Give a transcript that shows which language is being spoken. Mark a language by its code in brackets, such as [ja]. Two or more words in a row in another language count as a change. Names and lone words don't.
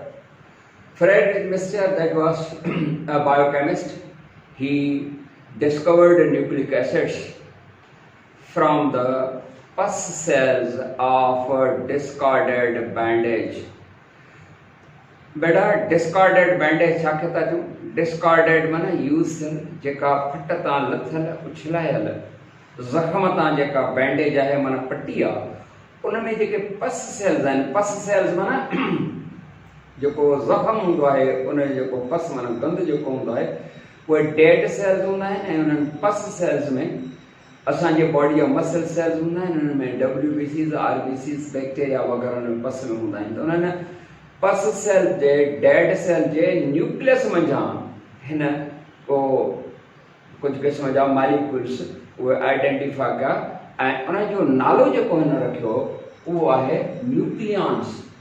[en] Friedrich Mister, that was a biochemist. He discovered nucleic acids from the pus cells of a discarded bandage. [sd] बेटा [en] discarded bandage [sd] छा कहता जो discarded माना यूज जेका फट तां लथल उछलायल जख्म तां जेका बैंडेज आहे माना पट्टी आ उनमें जेके [en] pus cells [sd] आहिनि [en] pus cells [sd] माना जेको जख्म हूंदो आहे उन जेको पस माना गंद जेको हूंदो आहे उहे [en] dead cells [sd] हूंदा आहिनि ऐं उन्हनि [en] pus cells [sd] में असांजे बॉडी जा [en] muscle cells [sd] हूंदा आहिनि उन्हनि में [en] WBCs RBCs bacteria [sd] वग़ैरह उन पस में हूंदा आहिनि त उन्हनि [en] pus cell [sd] जे [en] dead cell [sd] जे न्यूक्लियस मंझां हिन को कुझु क़िस्म जा मॉलिक्यूल्स उहे आइडेंटिफाई कया ऐं उन जो नालो जेको हिन रखियो उहो आहे न्यूक्लियॉन्स.